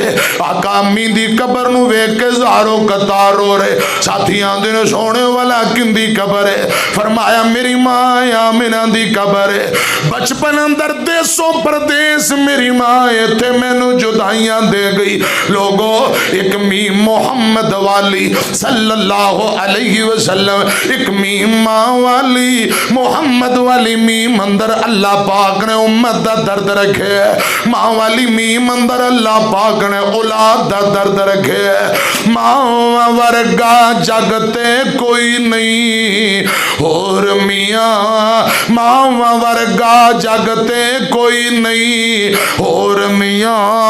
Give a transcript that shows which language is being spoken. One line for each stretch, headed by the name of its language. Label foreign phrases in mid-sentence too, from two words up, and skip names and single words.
Punjabi: آقا امی دی قبر نوں ویکھ کے زار و قطار رو رہے ساتھی آہندے نیں سوہنے والا کیہدی قبر اے فرمایا میری ماں آمنہ دی قبر اے بچپن اندر دیسوں پردیس میری ماں ایتھے مینوں جدائیاں دے گئی لوکو اک میم محمد والی
Arabic: सल्लल्लाहु अलैहि वसल्लम
Punjabi: اک میم ماں والی محمد والی میم اندر اللہ پاک نے امت دا درد رکھے ماں والی میم اندر اللہ پاک نے اولاد دا درد رکھے ماں ورگا جگ تے کوئی نہیں اور میاں ماں ورگا جگ تے کوئی نہیں اور میاں